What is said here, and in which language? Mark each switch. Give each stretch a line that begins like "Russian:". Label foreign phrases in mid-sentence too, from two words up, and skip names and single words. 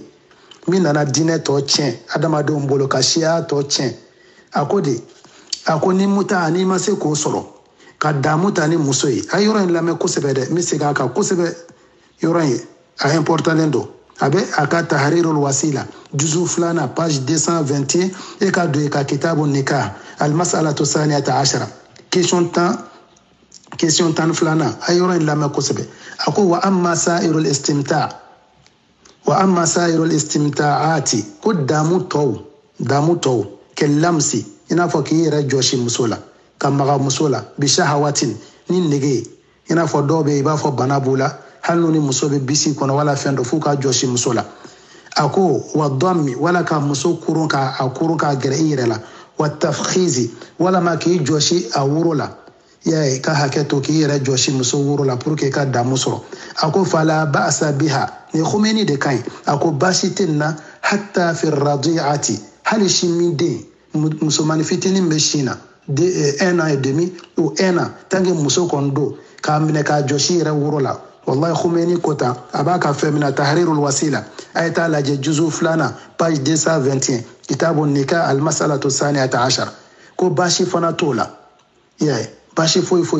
Bambara: min nana diinɛ tɔ tiɲɛ adamadenw bolo ka siya tɔ tiɲɛ a ko ni muta n'i ma se k'o sɔrɔ ka damu ta ni muso ye a yɔrɔ in lamɛn kosɛbɛ dɛ n bɛ segin a kan kosɛbɛ yɔrɔ in a importantlen don a bɛ a ka tahrirul wasila juzu 2 page 221 e ka don i ka
Arabic: كتاب النكاح المسألة الثانية عشرة
Bambara: question 10 a yɔrɔ in lamɛn kosɛbɛ a ko
Arabic: وأما سائر
Bambara: istimta'ati ko damu tɔw kɛ lamsi i n'a fɔ k'i yɛrɛ jɔsi muso la ka maga muso la
Arabic: بشهوة
Bambara: ni nege i n'a fɔ dɔw bɛ i b'a fɔ bana b'u la hali ni muso bɛ bisi kɔnɔ wala fɛn dɔ f'u ka jɔsi muso la a ko wa dɔmi wala ka muso kurun k'a gɛrɛ i yɛrɛ la wa tafkhizi walama k'i jɔsi a woro la i y'a ye ka hakɛ to k'i yɛrɛ jɔsi muso woro la
French: pour que
Bambara: i ka damu sɔrɔ a ko
Arabic: فلا بأس بها
Bambara: ni Khomeini de ka ɲi a ko baasi tɛ nin na
Arabic: حتى في الرضيعة
Bambara: hali sin min den musomani fitinin bɛ sin na
French: 1 an et demi ou 1 an tant que
Bambara: muso kɔni don k'a minɛ k'a jɔsi yɛrɛ woro la wallahi Khomeini ko tan a b'a ka fɛn min na tahrirul wasila a ye taa lajɛ juzu 2 page 221
Arabic: كتاب النكاح المسألة الثانية عشرة
Bambara: ko baasi fana t'o la i y'a ye baasi foyi